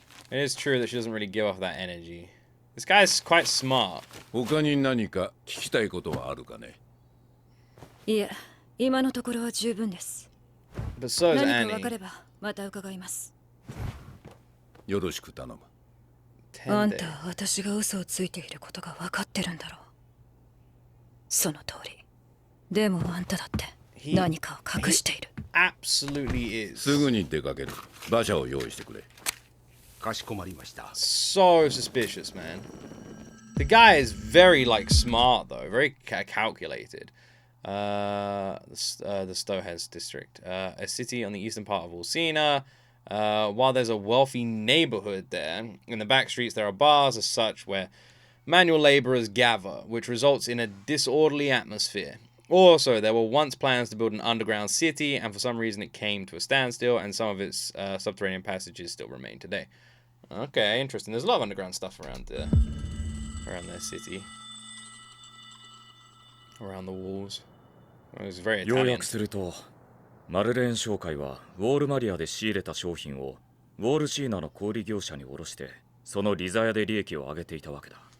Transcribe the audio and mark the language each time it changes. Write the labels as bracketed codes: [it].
[en] It is true that she doesn't really give off that energy. This guy's quite smart. [ja] 他に何か聞きたいことはあるかね？いえ、今のところは十分です。 [en] But so is [ja] 何か [en] Annie. [ja] 分かればまた伺います。よろしく頼む。あんたは私が嘘をついていることが分かってるんだろう。その通り。でもあんただって何かを隠している。 [en] Absolutely is. [ja] すぐに出かける。馬車を用意してくれ。かしこまりました。 [en] So suspicious, man. The guy is very, like, smart, though. Very calculated. The Stohez district. A city on the eastern part of Ulcina. While there's a wealthy neighborhood there, in the back streets there are bars as such where manual laborers gather, which results in a disorderly atmosphere. Also, there were once plans to build an underground city, and for some reason it came to a standstill, and some of its subterranean passages still remain today. Okay, interesting. There's a lot of underground stuff around their city. Around the walls. It was very [ja] 要 [en] Italian. [ja] 約すると、マルレーン商会はウォールマリアで仕入れた商品をウォールシーナの小売業者に卸して、その利ザヤで利益を上げていたわけだ。